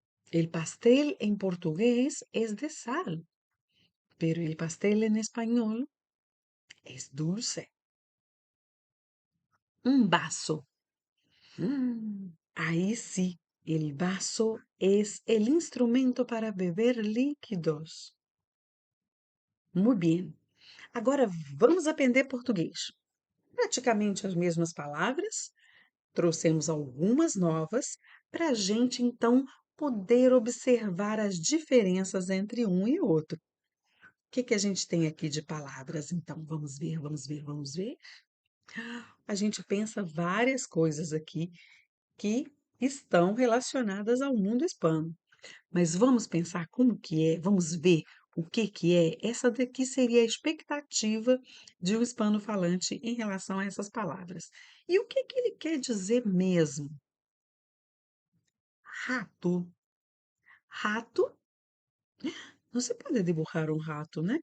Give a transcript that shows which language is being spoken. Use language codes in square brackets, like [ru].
[es] El pastel en portugués es de sal, pero el pastel en español es dulce. Un vaso. Ahí sí, el vaso es el instrumento para beber líquidos. Muy bien. [pt] Agora vamos aprender português. Praticamente as mesmas palavras, trouxemos algumas novas para a gente então poder observar as diferenças entre um e outro. O que que a gente tem aqui de palavras? Então, vamos ver, vamos ver, vamos ver. A gente pensa várias coisas aqui que estão relacionadas ao mundo hispano. Mas vamos pensar como que é, vamos ver o que que é. Essa daqui seria a expectativa de um hispano-falante em relação a essas palavras. E o que que ele quer dizer mesmo? Rato. Rato, não se pode dibujar um rato, né?